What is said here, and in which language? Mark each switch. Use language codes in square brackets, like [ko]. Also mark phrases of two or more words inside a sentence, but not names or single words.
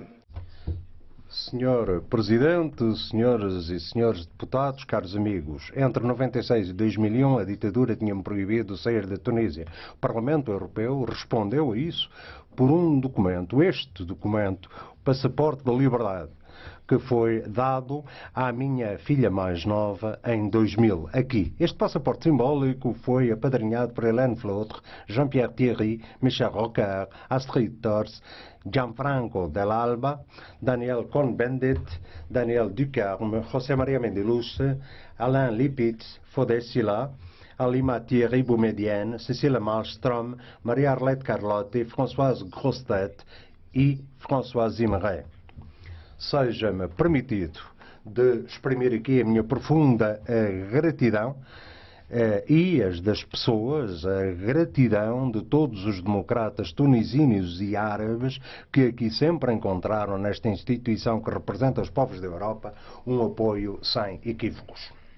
[pt] Senhor Presidente, senhoras e senhores deputados, caros amigos, entre 96 e 2001 a ditadura tinha-me proibido sair da Tunísia. O Parlamento Europeu respondeu a isso por um documento, este documento, o Passaporte da Liberdade, que foi dado à minha filha mais nova em 2000, aqui. Este passaporte simbólico foi apadrinhado por Hélène Flautre, Jean-Pierre Thierry, Michel Rocard, Astrid Thors, Gianfranco Dell'Alba, Daniel Cohn-Bendit, Daniel Ducarme, José Maria Mendelus, Alain Lipitz, Fodé Silla, Alima Thierry Boumedienne, Cécile Malmström, Maria-Arlette Carlotti, Françoise Grostet e François Zimmeré. Seja-me permitido de exprimir aqui a minha profunda gratidão e as das pessoas, a gratidão de todos os democratas tunisinos e árabes que aqui sempre encontraram nesta instituição que representa os povos da Europa um apoio sem equívocos.